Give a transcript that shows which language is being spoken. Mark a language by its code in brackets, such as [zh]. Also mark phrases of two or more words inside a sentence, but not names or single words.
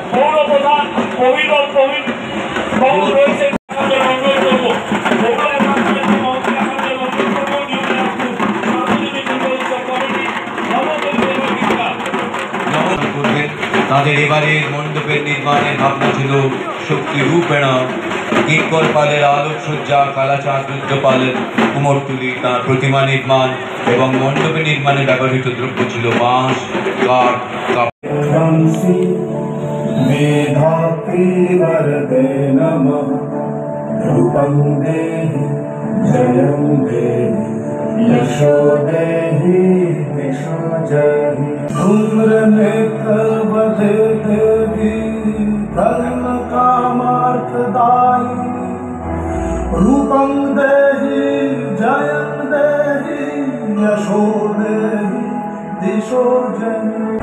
[bn] তাদের এবারের মণ্ডপের নির্মাণের ভাবনা ছিল শক্তি রূপেণ কিঙ্কর পালের আলোকসজ্জা, কালাচাঁদ রুদ্রপালের কুমোরটুলি তাঁর প্রতিমা নির্মাণ এবং মণ্ডপে নির্মাণে ব্যবহৃত দ্রব্য ছিল বাঁশ, কাঠ, [sa] यशो देहि दिशो जहि धूम्र नेत्र बधे देवी धर्म कामार्थदायी रूपं देहि जयं देहि यशो देहि दिशो जहि।